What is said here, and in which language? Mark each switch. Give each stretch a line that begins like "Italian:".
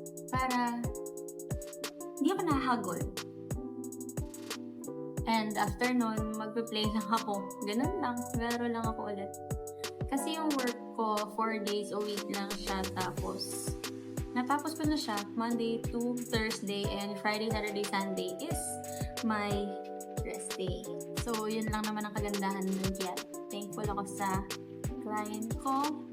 Filipino: Para hindi ako nahagol. And after nun, magpe-play lang ako. Ganun lang. Laro lang ako ulit. Kasi yung work ko, 4 days a week lang siya. Tapos, natapos ko na siya.
English: Monday to Thursday and Friday, Saturday, Sunday is my rest day.
Filipino: So, yun lang naman ang kagandahan dun. Kaya, thankful ako sa client ko.